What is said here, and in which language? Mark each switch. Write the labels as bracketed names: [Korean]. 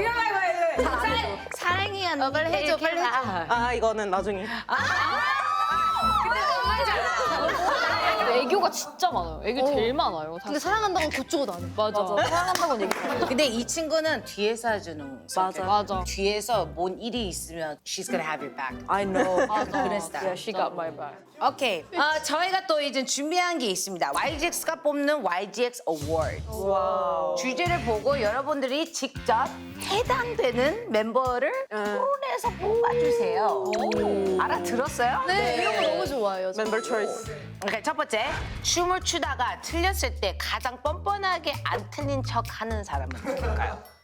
[Korean] 이거 말고 사랑이 안 빨리 해줘, 빨리 해줘. 아 이거는 나중에. 애교가 진짜 많아요. 애교 제일 많아요. 근데 사실. 사랑한다고 그쪽은 안 해. 맞아. 사랑한다고 얘기. 근데 이 친구는 뒤에서 해주는 성격. 맞아. 뒤에서 뭔 일이 있으면 [English] she's gonna have your back. I know. [Korean] 그런 스타일. [English] Yeah, she got my back. [Korean] 오케이. 저희가 또 이제 준비한 게 있습니다. YGX가 뽑는 YGX Award. 주제를 보고 여러분들이 직접 해당되는 멤버를 토론해서 뽑아주세요. 알아들었어요? 네, 이런 거 너무 좋아해요. 저. 멤버 초이스. 오케이, 첫 번째. 춤을 추다가 틀렸을 때 가장 뻔뻔하게 안 틀린 척 하는 사람은 누굴까요?